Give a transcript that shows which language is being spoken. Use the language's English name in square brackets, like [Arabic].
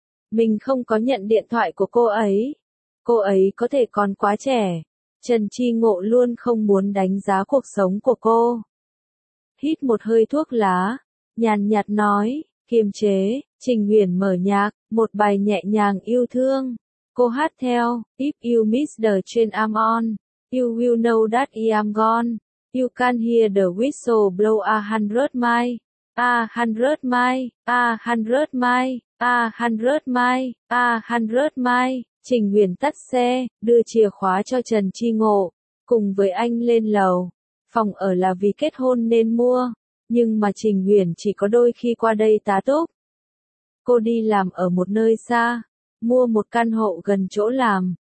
[Vietnamese] Mình không có nhận điện thoại của cô ấy có thể còn quá trẻ, Trần Chi Ngộ luôn không muốn đánh giá cuộc sống của cô. Hít một hơi thuốc lá, nhàn nhạt nói, kiềm chế, Trình Huyền mở nhạc, một bài nhẹ nhàng yêu thương. Cô hát theo, [English] if you miss the train I'm on, you will know that I'm gone, you can hear the whistle blow a hundred mile, a hundred mile, a hundred mile. A hundred mile, a hundred mile. [Vietnamese] Trình Huyền tắt xe, đưa chìa khóa cho Trần Chi Ngộ, cùng với anh lên lầu. Phòng ở là vì kết hôn nên mua, nhưng mà Trình Huyền chỉ có đôi khi qua đây tá túc. Cô đi làm ở một nơi xa, mua một căn hộ gần chỗ làm.